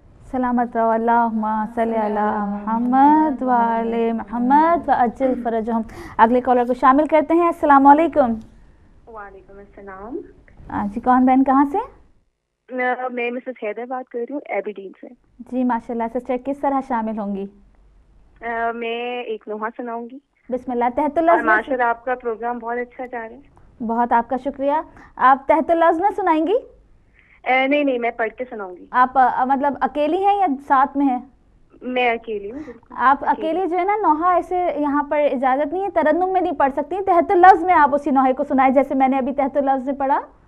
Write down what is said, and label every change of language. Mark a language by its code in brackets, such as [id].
[ur] سلامت رہو۔ [ar] اللہم صلی علی محمد وآل محمد وعجل فرجہم۔ [ur] اگلے کالر کو شامل کرتے ہیں۔ السلام علیکم۔ وعلیکم السلام۔ جی کون بہن کہاں سے؟ میں مسز حیدر بات کر رہی ہوں ایبیڈین سے۔ جی ماشاءاللہ سسٹر، کس طرح شامل ہوں گی؟ میں ایک نوحہ سناؤں گی۔ بسم اللہ۔ تحت اللفظ ماشاءاللہ آپ کا پروگرام بہت اچھا جا رہا ہے۔ بہت آپ کا شکریہ۔ آپ تحت اللفظ میں سنائیں گی؟ نہیں میں پڑھ کے سناؤں گی۔ آپ مطلب اکیلی ہیں یا ساتھ میں ہیں؟ میں اکیلی ہوں۔ آپ اکیلی جو ہے نا نوحہ ایسے یہاں پر اجازت نہیں ہے، ترنم میں نہیں پڑھ سکتی، تحت اللفظ میں آپ اسی نوحے کو سنائیں جیسے میں نے ابھی تحت اللفظ میں پڑھا۔